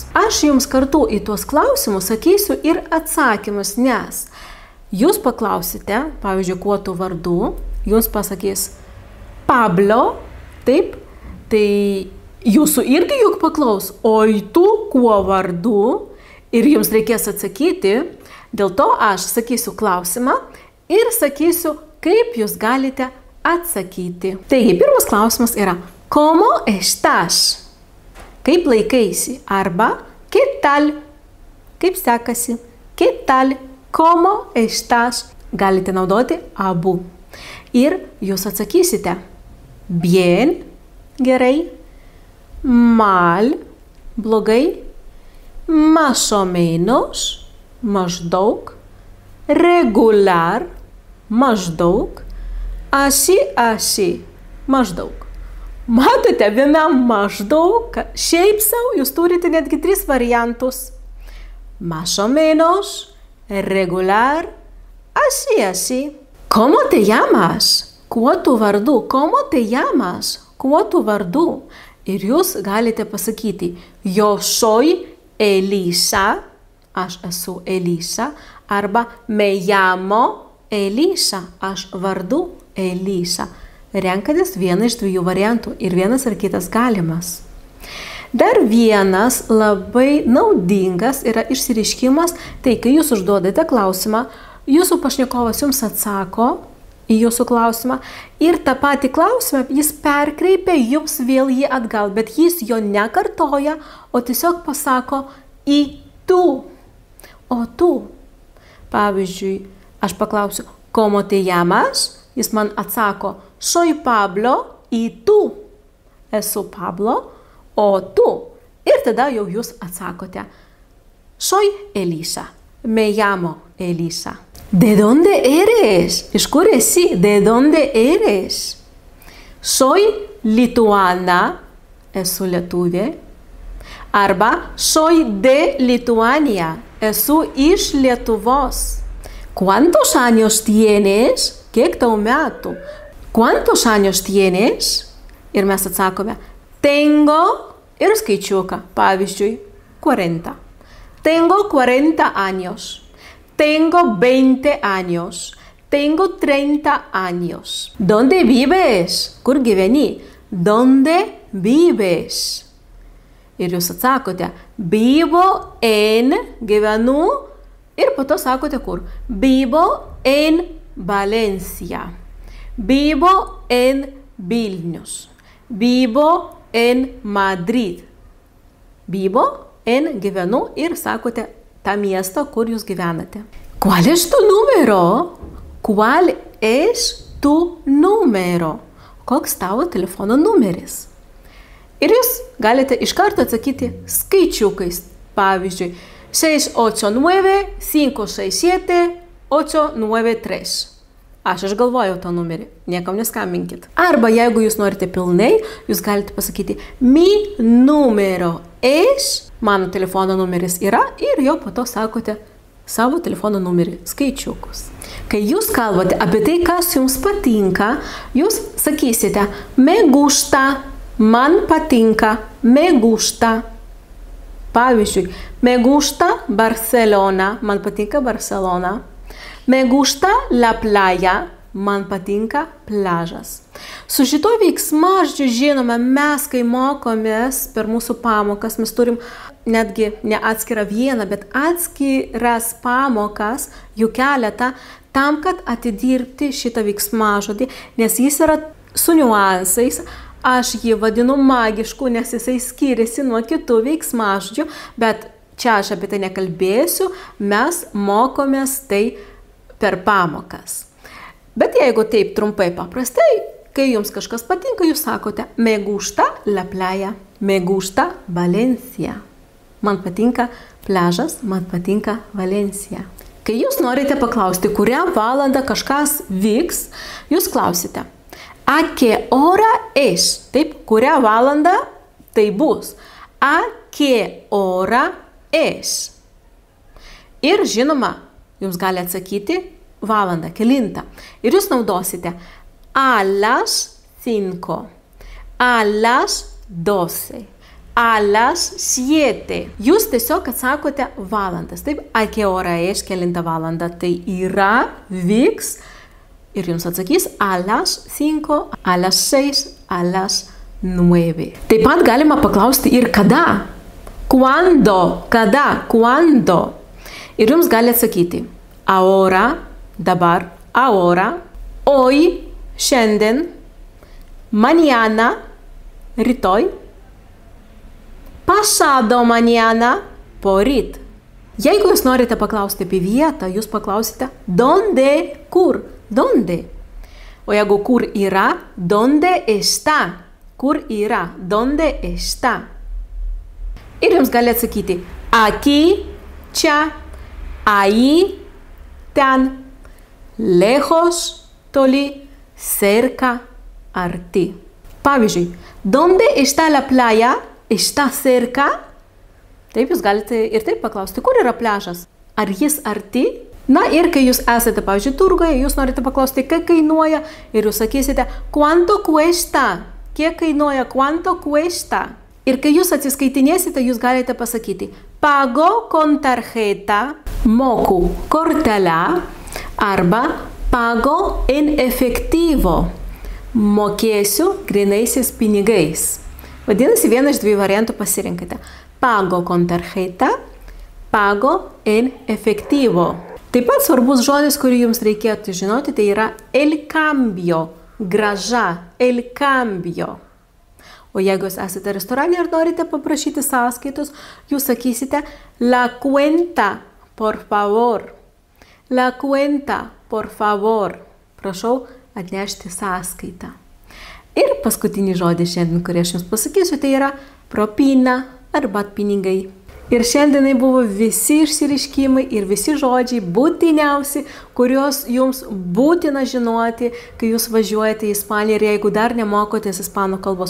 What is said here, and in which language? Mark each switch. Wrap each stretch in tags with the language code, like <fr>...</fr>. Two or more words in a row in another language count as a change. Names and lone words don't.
<lt>Aš jums kartu į tuos klausimus sakysiu ir atsakymus, nes jūs paklausite, pavyzdžiui, kuo tu vardu, jums pasakys Pablo, taip, tai jūsų irgi juk paklaus, o į tu kuo vardu, ir jums reikės atsakyti, dėl to aš sakysiu klausimą ir sakysiu, kaip jūs galite atsakyti. Taigi, pirmas klausimas yra,</lt> <es>¿cómo estás?</es> <lt>Kaip laikaisi? Arba,</lt> <es>¿qué tal?</es> <lt>Kaip sekasi?</lt> <es>¿Qué tal? ¿Cómo estás?</es> <lt>Galite naudoti abu. Ir jūs atsakysite, bien, gerai, mal, blogai,</lt> <es>más o menos,</es> <lt>maždaug, regular, maždaug, así, maždaug. Matote, vienam maždaug, šiaip sau, jūs turite netgi 3 variantus.</lt> <es>Más o menos, regular, así. ¿Cómo te llamas?</es> <lt>Kuo tu vardu?</lt> <es>¿Cómo te llamas?</es> <lt>Kuo tu vardu? Ir jūs galite pasakyti,</lt> <es>yo soy Elisa,</es> <lt>aš esu Elisa, arba</lt> <es>me llamo Elisa,</es> <lt>aš vardu Elisa. Renkatės vieną iš 2 variantų ir vienas ar kitas galimas. Dar vienas labai naudingas yra išsireiškimas, tai kai jūs užduodate klausimą, jūsų pašnekovas jums atsako į jūsų klausimą ir tą patį klausimą jis perkreipia jums vėl jį atgal, bet jis jo nekartoja, o tiesiog pasako į tu. O tu. Pavyzdžiui, aš paklausiu,</lt> <es>¿cómo te llamas?</es> <lt>Jis man atsako,</lt> <es>soy Pablo, y tu.</es> <lt>Esu Pablo, o tu. Ir tada jau jūs atsakote,</lt> <es>soy Elisa, me llamo Elisa. ¿De dónde eres?</es> <lt>Iš kur esi?</lt> <es>¿De dónde eres? Soy lituana,</es> <lt>esu lietuvė.</lt> <es>Arba soy de Lituania,</es> <lt>esu iš Lietuvos.</lt> <es>¿Cuántos años tienes?</es> <lt>Kiek tau metų?</lt> <es>¿Cuántos años tienes?</es> <lt>Ir mes atsakome, tengo ir skaičiuką, pavyzdžiui, 40.</lt> <es>Tengo 40 años. Tengo 20 años. Tengo 30 años. ¿Dónde vives?</es> <lt>Kur gyveni?</lt> <es>¿Dónde vives?</es> <lt>Ir jūs atsakote,</lt> <es>vivo en,</es> <lt>gyvenu, ir po to sakote kur.</lt> <es>Vivo en Valencia. Vivo en Vilnius. Vivo en Madrid. Vivo en,</es> <lt>gyvenu, ir sakote tą miestą, kur jūs gyvenate.</lt> <es>¿Cuál es tu número? ¿Cuál es tu número?</es> <lt>Koks tavo telefono numeris? Ir jūs galite iš karto atsakyti skaičiukais. Pavyzdžiui, 689-567-893. Aš išgalvojau tą numerį, niekam neskambinkit. Arba jeigu jūs norite pilnai, jūs galite pasakyti</lt> <es>mi número es,</es> <lt>mano telefono numeris yra, ir jau po to sakote savo telefono numerį, skaičiukus. Kai jūs kalbate apie tai, kas jums patinka, jūs sakysite</lt> <es>me gusta,</es> <lt>man patinka,</lt> <es>me gusta.</es> <lt>Pavyzdžiui,</lt> <es>me gusta Barcelona,</es> <lt>man patinka Barcelona.</lt> <es>Me gusta la playa,</es> <lt>man patinka pliažas. Su šituo veiksmažodžiu, žinoma, mes, kai mokomės per mūsų pamokas, mes turim netgi ne atskirą vieną, bet atskiras pamokas, jų keletą, tam, kad atidirbti šitą veiksmažodį, nes jis yra su niuansais. Aš jį vadinu magišku, nes jisai skiriasi nuo kitų veiksmažodžių, bet čia aš apie tai nekalbėsiu, mes mokomės tai per pamokas. Bet jeigu taip trumpai paprastai, kai jums kažkas patinka, jūs sakote</lt> <es>me gusta la playa, me gusta Valencia.</es> <lt>Man patinka pliažas, man patinka Valencija. Kai jūs norite paklausti, kurią valandą kažkas vyks, jūs klausite</lt> <es>a qué hora es?</es> <lt>Taip, kurią valandą tai bus.</lt> <es>A qué hora es?</es> <lt>Ir žinoma, jums gali atsakyti valandą, kelintą. Ir jūs naudosite</lt> <es>a las 5, a las 12, a las 7.</es> <lt>Jūs tiesiog atsakote valandas. Taip,</lt> <es>a qué hora es,</es> <lt>kelintą valandą tai yra, vyks. Ir jums atsakys</lt> <es>a las 5, a las 6, a las 9.</es> <lt>Taip pat galima paklausti ir kada.</lt> <es>Cuando, kada, cuando.</es> <lt>Ir jums gali atsakyti ahora, dabar, ahora, hoy, šiandien, mañana, rytoj,</lt> <es>pasado mañana,</es> <lt>poryt. Jeigu jūs norite paklausti apie vietą, jūs paklausite donde, kur. Donde? O jeigu kur yra,</lt> <es>donde está?</es> <lt>Kur yra?</lt> <es>Donde está?</es> <lt>Ir jums gali atsakyti aquí, čia, ahí, ten, lejos, toli, cerca, arti. Pavyzdžiui,</lt> <es>donde está la playa? Está cerca?</es> <lt>Taip, jūs galite ir taip paklausti, kur yra pliažas? Ar jis arti? Na ir kai jūs esate, pavyzdžiui, turgoje, jūs norite paklausti, kiek kainuoja ir jūs sakysite,</lt> <es>cuánto cuesta,</es> <lt>kiek kainuoja,</lt> <es>cuánto cuesta.</es> <lt>Ir kai jūs atsiskaitinėsite, jūs galite pasakyti,</lt> <es>pago con tarjeta,</es> <lt>moku kortele arba</lt> <es>pago en efectivo,</es> <lt>mokėsiu grynaisiais pinigais. Vadinasi, vieną iš dviejų variantų pasirinkite.</lt> <es>Pago con tarjeta, pago en efectivo.</es> <lt>Taip pat svarbus žodis, kurį jums reikėtų žinoti, tai yra</lt> <es>el cambio,</es> <lt>grąža,</lt> <es>el cambio.</es> <lt>O jeigu jūs esate restorane ir norite paprašyti sąskaitos, jūs sakysite</lt> <es>la cuenta, por favor. La cuenta, por favor.</es> <lt>Prašau atnešti sąskaitą. Ir paskutinį žodį šiandien, kurį aš jums pasakysiu, tai yra propina arba pinigai. Ir šiandienai buvo visi išsireiškimai ir visi žodžiai būtiniausi, kuriuos jums būtina žinoti, kai jūs važiuojate į Ispaniją ir jeigu dar nemokotės ispanų kalbos.</lt>